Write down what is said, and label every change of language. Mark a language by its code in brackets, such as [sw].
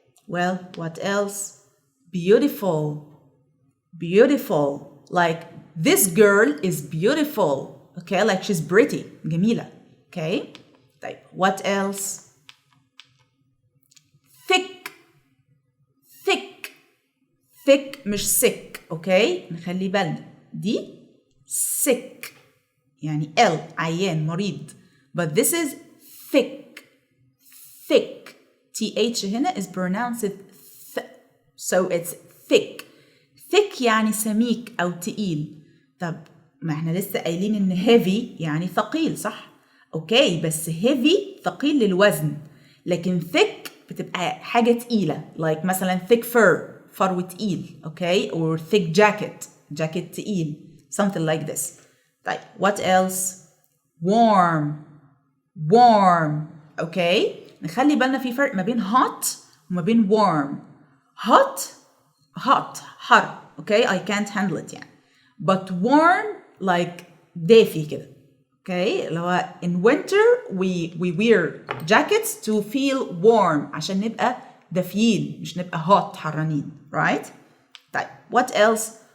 [en] Well, what else? Beautiful. Beautiful. like this girl is beautiful. Okay, like she's pretty. [ar] جميلة. [en] Okay. [ar] طيب [en] what else? thick. thick. thick [ar] مش [en] sick. Okay. [ar] نخلي بالنا دي sick يعني L عيان مريض. [en] But this is thick. thick. TH هنا is pronounced th. So it's thick. [ar] thick يعني سميك أو تقيل. طب ما احنا لسه قايلين إن heavy يعني ثقيل صح؟ أوكي بس heavy ثقيل للوزن. لكن thick بتبقى حاجة تقيلة. like مثلا thick fur فرو تقيل. أوكي or thick jacket جاكيت تقيل. something like this. [en] طيب what else? warm. warm. [ar] أوكي نخلي بالنا في فرق ما بين hot وما بين warm. hot حر. [en] okay I can't handle it [ar] يعني. [en] but warm like [ar] دافي كده. [en] okay [ar] اللي هو [en] in winter we wear jackets to feel warm [ar] عشان نبقى دافيين مش نبقى hot حرانين. [en] right. [ar] طيب [en] what else?